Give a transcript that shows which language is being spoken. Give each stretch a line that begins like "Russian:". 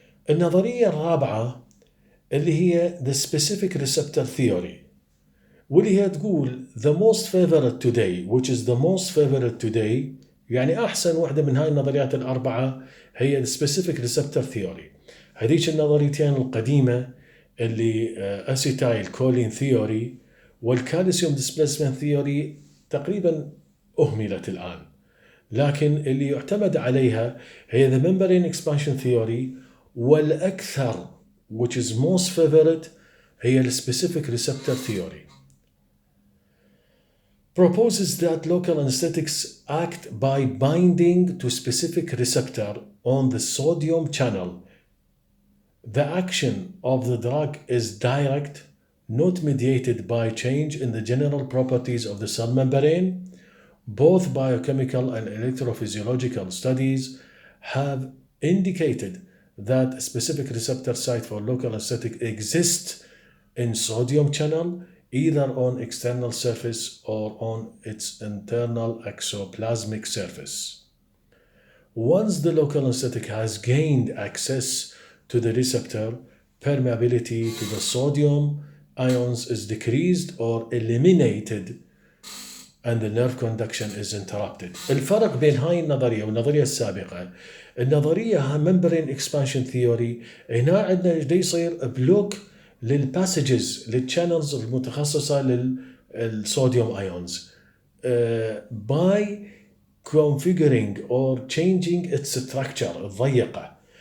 Arabic: النظرية الرابعة اللي هي
English: the specific receptor theory
Arabic: واللي هي تقول
English: the most favored today which is the most favored today
Arabic: يعني أحسن واحدة من هاي النظريات الأربعة هي
English: the specific receptor theory.
Arabic: هذيك النظريتين القديمة اللي أسيتايل كولين ثيوري والكالسيوم displacement theory تقريبا أهملت الآن، لكن اللي يعتمد عليها هي
English: the membrane expansion theory
Arabic: والأكثر
English: which is most favored
Arabic: هي
English: the specific receptor theory. Proposes that local anesthetics act by binding to specific receptor on the sodium channel. The action of the drug is direct, not mediated by change in the general properties of the cell membrane. Both biochemical and electrophysiological studies have indicated that a specific receptor site for local anesthetic exists in sodium channel, either on external surface or on its internal exoplasmic surface. Once the local anesthetic has gained access to the receptor, permeability to the sodium ions is decreased or eliminated and the nerve conduction is interrupted.
Arabic: الفرق بين هاي النظرية والنظرية السابقة، النظرية membrane expansion theory هنا عندنا دي يصير بلوك للباسجز للchannels المتخصصة للصوديوم ايونز
English: by configuring or changing its structure
Arabic: الضيقة.